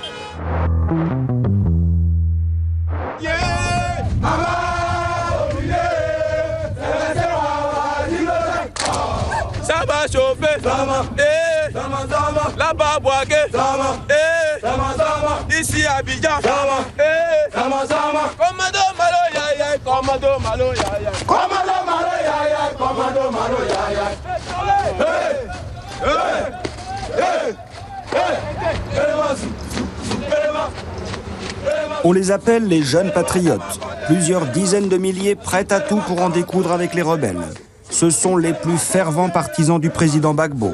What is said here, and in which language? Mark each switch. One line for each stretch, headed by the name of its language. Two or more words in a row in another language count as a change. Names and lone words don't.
French: Ça va chauffer, là-bas boaké, ici à Abidjan, commando malo yaya, commando malo yaya, commando malo yaya, commando malo yaya. On les appelle les jeunes patriotes. Plusieurs dizaines de milliers prêts à tout pour en découdre avec les rebelles. Ce sont les plus fervents partisans du président Gbagbo.